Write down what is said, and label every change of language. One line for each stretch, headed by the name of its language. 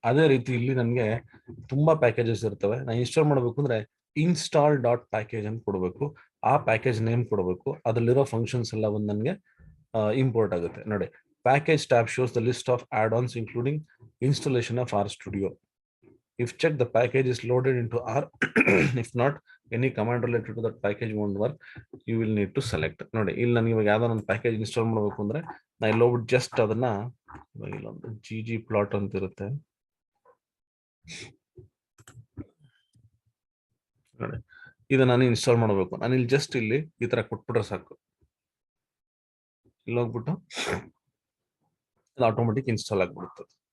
Kannada: ಅದೇ ರೀತಿ ಇಲ್ಲಿ ನನಗೆ ತುಂಬಾ ಪ್ಯಾಕೇಜಸ್ ಇರ್ತವೆ. ನಾನು ಇನ್ಸ್ಟಾಲ್ ಮಾಡಬೇಕು ಅಂದ್ರೆ ಇನ್ಸ್ಟಾಲ್ ಡಾಟ್ ಪ್ಯಾಕೇಜ್ ಅಂತ ಕೊಡಬೇಕು, ಆ ಪ್ಯಾಕೇಜ್ ನೇಮ್ ಕೊಡಬೇಕು, ಅದರಲ್ಲಿರೋ ಫಂಕ್ಷನ್ಸ್ ಎಲ್ಲ ಒಂದು ನನಗೆ ಇಂಪೋರ್ಟ್ ಆಗುತ್ತೆ.
English: ನೋಡಿ, package tab shows the list of add ons including installation of RStudio. If check the package is loaded into R, if not, any command related to that package won't work. You will need to select.
Kannada: ನೋಡಿ, ಇಲ್ಲಿ ನನಗೆ ಇವಾಗ ಯಾವ್ದೋ ಒಂದು package install ಮಾಡಬೇಕು ಅಂದ್ರೆ ನಾ ಇಲ್ಲಿ ಹೋಗ್ಬಿಟ್ಟು ಜಸ್ಟ್ ಅದನ್ನ ಇಲ್ಲೊಂದು GG ಪ್ಲಾಟ್ ಅಂತ ಇರುತ್ತೆ ನೋಡಿ, ಇದು ನಾನು ಇನ್ಸ್ಟಾಲ್ ಮಾಡಬೇಕು. ನಾನು ಇಲ್ಲಿ ಜಸ್ಟ್ ಇಲ್ಲಿ ಈ ತರ ಕೊಟ್ಬಿಟ್ರೆ ಸಾಕು, ಇಲ್ಲಿ ಹೋಗ್ಬಿಟ್ಟು ಅದು ಆಟೋಮೆಟಿಕ್ ಇನ್ಸ್ಟಾಲ್ ಆಗ್ಬಿಡುತ್ತೆ.